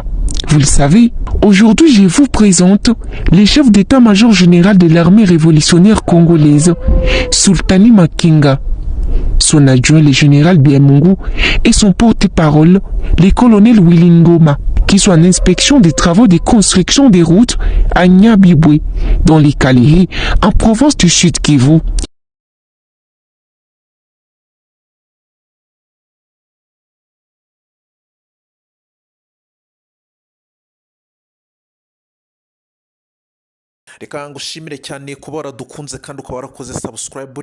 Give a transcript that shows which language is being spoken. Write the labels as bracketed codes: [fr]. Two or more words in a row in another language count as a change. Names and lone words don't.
[fr] Vous le savez, aujourd'hui je vous présente le chef d'état-major général de l'armée révolutionnaire congolaise, Sultani Makenga, son adjoint le général Biamungu et son porte-parole, le colonel Willingoma, qui sont en inspection des travaux de construction des routes à Nyabibwe, dans les Kalehe, en province du Sud Kivu. [rw] reka ngushimire cyane kuba waradukunze kandi ukaba warakoze subscribe.